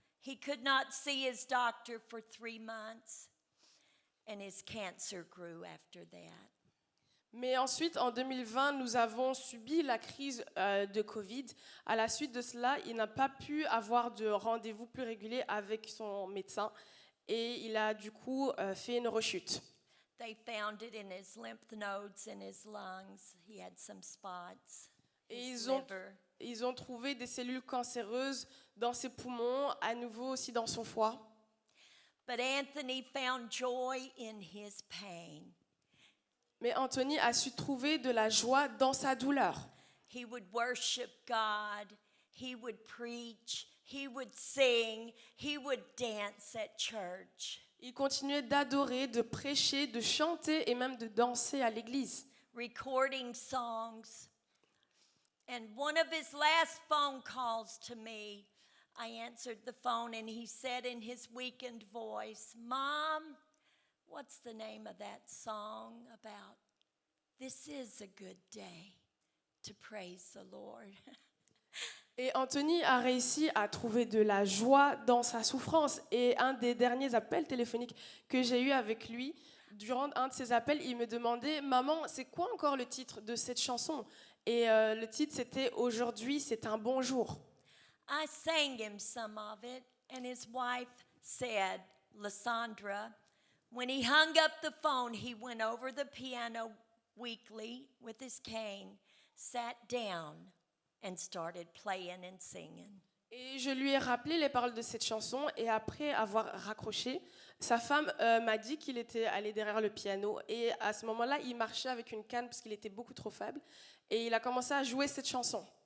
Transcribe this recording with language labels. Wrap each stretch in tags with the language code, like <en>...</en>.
<en>He could not see his doctor for 3 months, and his cancer grew after that.</en> <fr>Mais ensuite, en 2020, nous avons subi la crise de Covid. À la suite de cela, il n'a pas pu avoir de rendez-vous plus régulier avec son médecin et il a du coup fait une rechute.</fr> <en>They found it in his lymph nodes in his lungs. He had some spots.</en> <fr>Et</fr> <en>His liver.</en> <fr>ils ont trouvé des cellules cancéreuses dans ses poumons, à nouveau aussi dans son foie.</fr> <en>But Anthony found joy in his pain.</en> <fr>Mais Anthony a su trouver de la joie dans sa douleur.</fr> <en>He would worship God. He would preach. He would sing. He would dance at church.</en> <fr>Il continuait d'adorer, de prêcher, de chanter et même de danser à l'église.</fr> <en>Recording songs. And one of his last phone calls to me, I answered the phone and he said in his weakened voice, "Mom, what's the name of that song about? This is a good day to praise the Lord."</en> <fr>Et Anthony a réussi à trouver de la joie dans sa souffrance. Et un des derniers appels téléphoniques que j'ai eu avec lui, durant un de ces appels, il me demandait « Maman, c'est quoi encore le titre de cette chanson ?» Et le titre, c'était « Aujourd'hui, c'est un bon jour ».</fr> <en>I sang him some of it, and his wife said, Lysandra, when he hung up the phone, he went over the piano weakly with his cane, sat down, and started playing and singing.</en> <fr>Et je lui ai rappelé les paroles de cette chanson et après avoir raccroché, sa femme m'a dit qu'il était allé derrière le piano et à ce moment-là, il marchait avec une canne parce qu'il était beaucoup trop faible et il a commencé à jouer cette chanson.</fr>